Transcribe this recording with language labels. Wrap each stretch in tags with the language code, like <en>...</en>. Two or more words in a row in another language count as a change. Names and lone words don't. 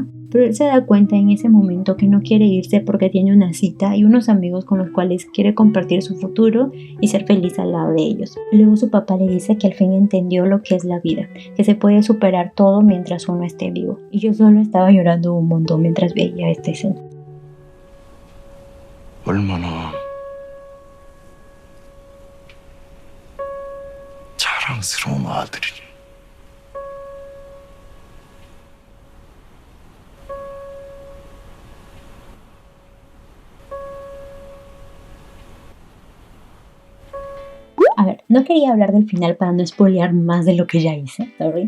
<es>Pero él se da cuenta en ese momento que no quiere irse porque tiene una cita y unos amigos con los cuales quiere compartir su futuro y ser feliz al lado de ellos. Luego su papá le dice que al fin entendió lo que es la vida, que se puede superar todo mientras uno esté vivo. Y yo solo estaba llorando un montón mientras veía esta escena.</es> <ko>얼마나 자랑스러운 아들이니.</ko> <es>A ver, no quería hablar del final para no spoilear más de lo que ya hice, sorry.</es>